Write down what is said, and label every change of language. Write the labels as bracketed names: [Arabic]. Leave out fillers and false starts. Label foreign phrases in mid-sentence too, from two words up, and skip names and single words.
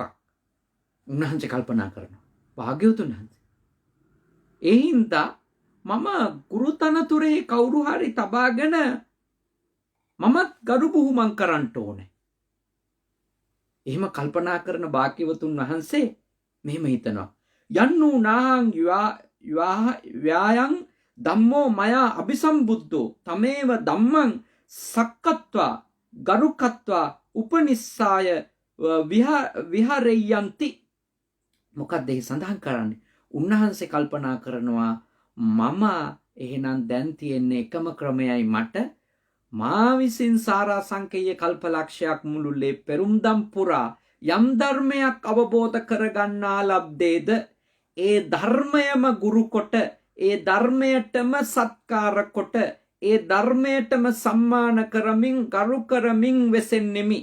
[Sinhala] උන්වහන්සේ කල්පනා කරනවා. භාග්‍යවතුන් වහන්සේ. ඒ හින්දා මම ගුරුතනතුරේ කවුරු හරි තබාගෙන මමත් ගරු බුහුමන් කරන්න ඕනේ. එහෙම කල්පනා කරන භාග්‍යවතුන් වහන්සේ මෙහෙම හිතනවා. [Pali] යන්නු නාහං ව්‍යායං ධම්මෝ මයා අபிසම්බුද්ධෝ තමේව ධම්මං සක්කත්වා ගරුකත්වා උපනිස්සාය විහරෙය්‍යන්ති. [Sinhala] මොකක්ද ඒ සඳහන් කරන්නේ? උන්වහන්සේ කල්පනා කරනවා මම එහෙනම් දැන් තියෙන්නේ එකම ක්‍රමයයි මට මා විසින් සාරා සංකේය කල්පලක්ෂයක් මුළුල්ලේ පෙරුම්දම් පුරා යම් ධර්මයක් අවබෝධ කරගන්නා ලබ්දේද ඒ ධර්මයම ගුරු කොට ඒ ධර්මයටම සත්කාර කොට ඒ ධර්මයටම සම්මාන කරමින් ගරු කරමින් වෙසෙන්නෙමි.